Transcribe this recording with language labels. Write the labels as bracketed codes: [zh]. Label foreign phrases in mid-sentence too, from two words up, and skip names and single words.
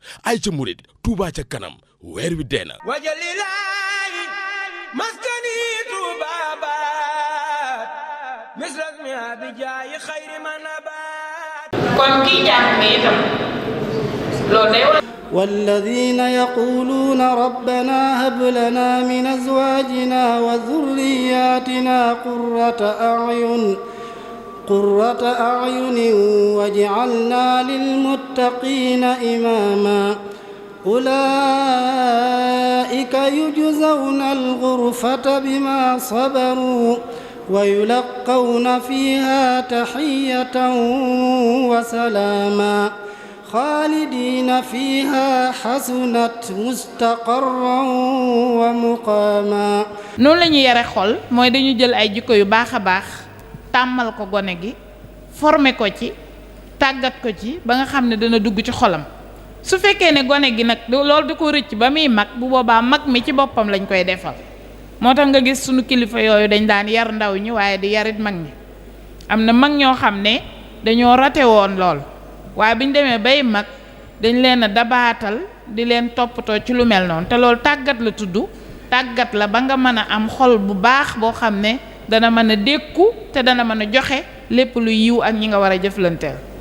[wo] ay ca murit Touba ca kanam weer wi dee na wajalilaayi maskani tuubaabaat misras mi abijaayi xayri manabaat kon kii jàng itam loolu day wax [ar] والذين يقولون ربنا هب لنا من أزواجنا وذرياتنا قرة أعين واجعلنا للمتقين إماما أولئك يجزون الغرفة بما صبروا ويلقون فيها تحية وسلاما خالدين فيها حسنت مستقرا ومقاما [wo] noonu la ñuy yare xol mooy dañu jël ay jikko yu baax a baax tàmmal ko gone gi former ko ci tàggat ko ci ba nga xam ne dana dugg ci xolam su fekkee ne gone gi nag loolu da ko rëcc ba muy mag bu boobaa mag mi ci boppam lañ koy defal moo tax nga gis sunu kilifa yooyu dañ daan yar ndaw ñi waaye di yarit mag ñi am na mag ñoo xam ne dañoo rate woon lool waaye bi ñu demee bay mag dañ leen a dabaatal di leen toppatoo ci lu mel noonu te loolu tàggat la tudd tàggat la ba nga mën a am xol bu baax boo xam ne dana mën a dékku te dana mën a joxe lépp lu yiw ak ñi nga war a jëflanteel